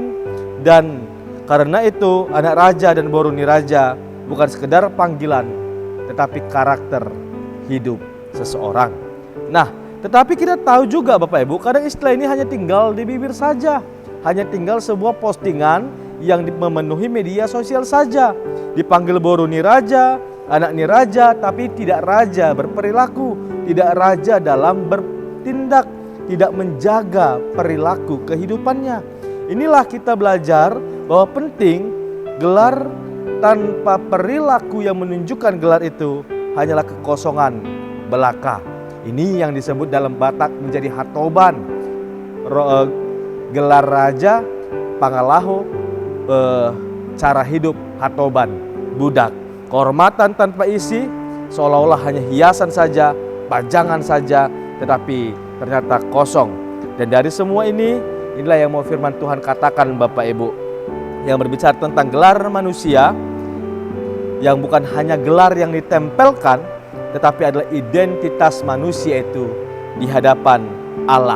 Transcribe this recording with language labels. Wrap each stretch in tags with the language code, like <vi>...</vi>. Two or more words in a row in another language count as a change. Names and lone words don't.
<id>Dan karena itu anak raja dan</id> <bbc>boru niraja</bbc> <id>bukan sekedar panggilan, tetapi karakter hidup seseorang. Nah, tetapi kita tahu juga Bapak Ibu, kadang istilah ini hanya tinggal di bibir saja. Hanya tinggal sebuah postingan yang memenuhi media sosial saja.</id> <bbc>Dipanggil boru niraja, anak niraja,</bbc> <id>tapi tidak raja berperilaku, tidak raja dalam bertindak, tidak menjaga perilaku kehidupannya. Inilah kita belajar bahwa penting gelar tanpa perilaku yang menunjukkan gelar itu hanyalah kekosongan belaka. Ini yang disebut dalam Batak menjadi hatoban. Gelar raja, pangalaho, cara hidup hatoban, budak. Kehormatan tanpa isi, seolah-olah hanya hiasan saja, pajangan saja, tetapi ternyata kosong. Dan dari semua ini, inilah yang mau firman Tuhan katakan Bapak Ibu, yang berbicara tentang gelar manusia, yang bukan hanya gelar yang ditempelkan, tetapi adalah identitas manusia itu di hadapan Allah.</id>